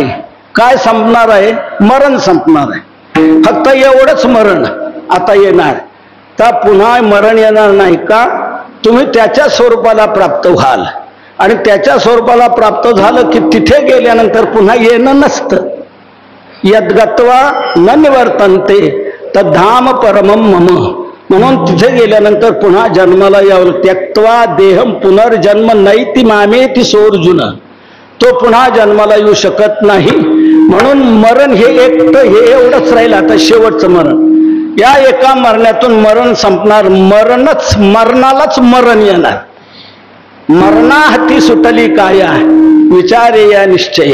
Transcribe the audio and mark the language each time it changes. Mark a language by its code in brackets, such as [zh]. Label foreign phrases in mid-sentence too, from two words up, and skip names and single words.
[mr] काय संपणार आहे? मरण संपणार आहे. फक्त एवढंच मरण आता येणार, तर पुन्हा मरण येणार नाही का? तुम्ही त्याच्या स्वरूपाला प्राप्त व्हाल. आणि त्याच्या स्वरूपाला प्राप्त झालं की तिथे गेल्यानंतर पुन्हा येणं नसतं. [sa] यद्गत्वा न निवर्तन्ते तद्धाम परमम मम. [mr] म्हणून तिथे गेल्यानंतर पुन्हा जन्माला यावं. [sa] त्यक्त्वा देहम पुनर्जन्म नैति मामेति सोर्जुन. [mr] तो पुन्हा जन्माला येऊ शकत नाही. म्हणून मरण हे एकटं हे एवढंच राहील आता शेवटचं मरण. या एका मरणातून मरण संपणार. मरणालाच मरण येणार. मरणाहती सुटली काया विचारे या निश्चय.